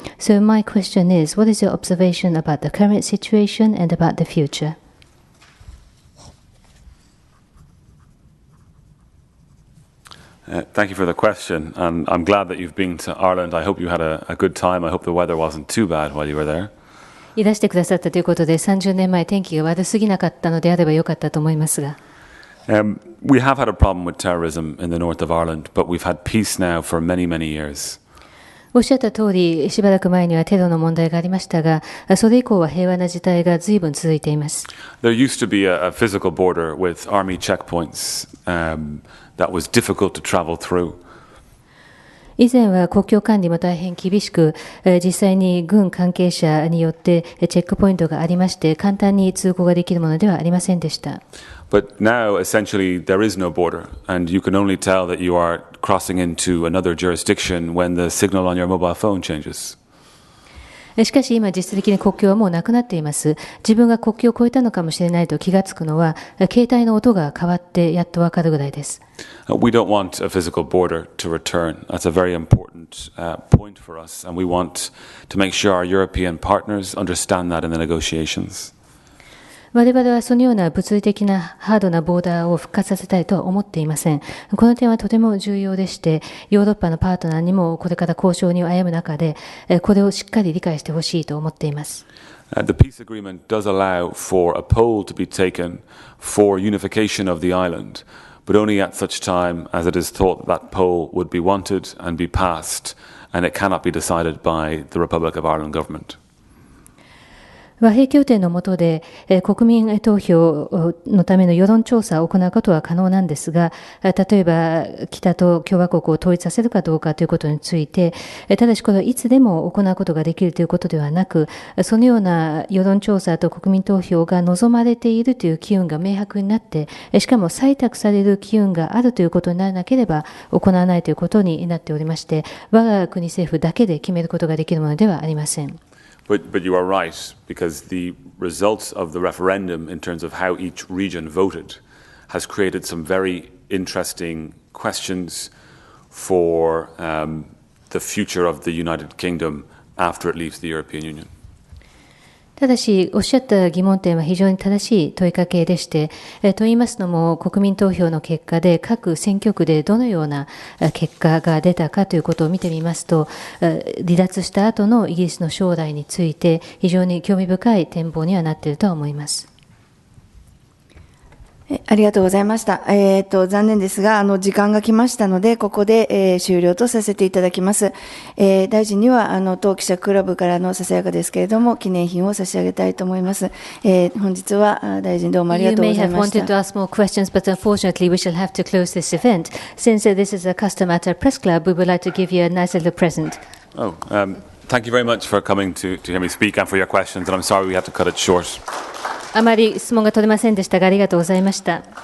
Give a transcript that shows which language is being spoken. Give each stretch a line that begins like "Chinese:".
English: So my question is, what is your observation about the current situation and about the future? Thank you for the question, and I'm glad that you've been to Ireland. I hope you had a good time. I hope the weather wasn't too bad while you were there.
Japanese: いらしてくださったということで、30年前天気が悪すぎなかったのであればよかったと思いますが。
English: We have had a problem with terrorism in the north of Ireland, but we've had peace now for many, many years.
Japanese: おっしゃった通り、しばらく前にはテロの問題がありましたが、それ以降は平和な事態が随分続いています。
English: There used to be a physical border with army checkpoints that was difficult to travel through.
Japanese: 以前は国境管理も大変厳しく、実際に軍関係者によってチェックポイントがありまして、簡単に通行ができるものではありませんでした。
English: But now, essentially, there is no border, and you can only tell that you are crossing into another jurisdiction when the signal on your mobile phone changes.
Japanese: しかし今実質的に国境はもうなくなっています。自分が国境を越えたのかもしれないと気がつくのは、携帯の音が変わってやっとわかるぐらいです。
English: We don't want a physical border to return. That's a very important point for us, and we want to make sure our European partners understand that in the negotiations.
Japanese: 我々はそのような物理的なハードなボーダーを復活させたいとは思っていません。この点はとても重要でして、ヨーロッパのパートナーにもこれから交渉に歩む中で、これをしっかり理解してほしいと思っています。
English: The peace agreement does allow for a poll to be taken for unification of the island, but only at such time as it is thought that poll would be wanted and be passed, and it cannot be decided by the Republic of Ireland government.
Japanese: 和平協定の下で、国民投票のための世論調査を行うことは可能なんですが、例えば北と共和国を統一させるかどうかということについて、ただしこれはいつでも行うことができるということではなく、そのような世論調査と国民投票が望まれているという機運が明白になって、しかも採択される機運があるということにならなければ行わないということになっておりまして、我が国政府だけで決めることができるものではありません。
English: But you are right, because the results of the referendum in terms of how each region voted has created some very interesting questions for the future of the United Kingdom after it leaves the European Union.
Japanese: ただし、おっしゃった疑問点は非常に正しい問いかけでして、と言いますのも、国民投票の結果で、各選挙区でどのような結果が出たかということを見てみますと、離脱した後のイギリスの将来について、非常に興味深い展望にはなっていると思います。ありがとうございました。残念ですが、時間が来ましたので、ここで、終了とさせていただきます。大臣には、当記者クラブからのささやかですけれども、記念品を差し上げたいと思います。本日は、大臣どうもありがとうございました。
English: You may have wanted to ask more questions, but unfortunately we shall have to close this event. Since this is a custom at our press club, we would like to give you a nice little present. Thank you very much for coming to hear me speak and for your questions, and I'm sorry we had to cut it short.
Japanese: あまり質問が取れませんでしたが、ありがとうございました。